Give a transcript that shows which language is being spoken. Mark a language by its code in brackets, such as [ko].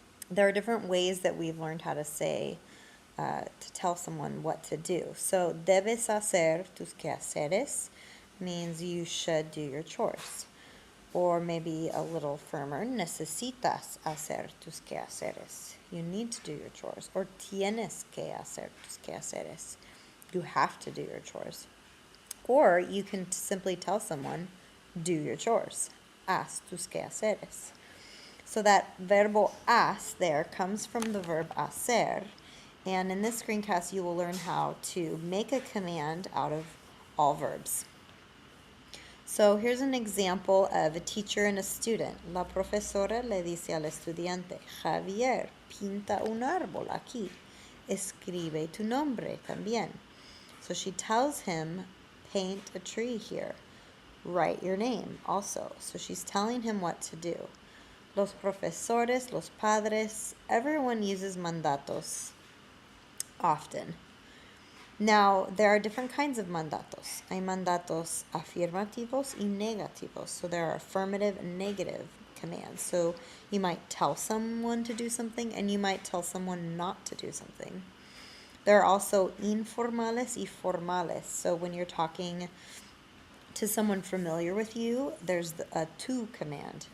[en] There are different ways that we've learned how to say to tell someone what to do. So, [es] debes hacer tus quehaceres [en] means you should do your chores. Or maybe a little firmer, [es] necesitas hacer tus quehaceres. [en] You need to do your chores. [es] Or tienes que hacer tus quehaceres. [en] You have to do your chores. Or you can simply tell someone, do your chores. [es] Haz tus quehaceres. [en] So that verbo haz there comes from the verb hacer. And in this screencast, you will learn how to make a command out of all verbs. So here's an example of a teacher and a student. [es] La profesora le dice al estudiante, Javier, pinta un árbol aquí. Escribe tu nombre también. [en] So she tells him, paint a tree here. Write your name also. So she's telling him what to do. [es] Los profesores, los padres, [en] everyone uses [es] mandatos often. [en] Now, there are different kinds of mandatos. [es] Hay mandatos afirmativos y negativos. [en] So there are affirmative and negative commands. So you might tell someone to do something and you might tell someone not to do something. There are also [es] informales y formales. [en] So when you're talking to someone familiar with you, there's a to command.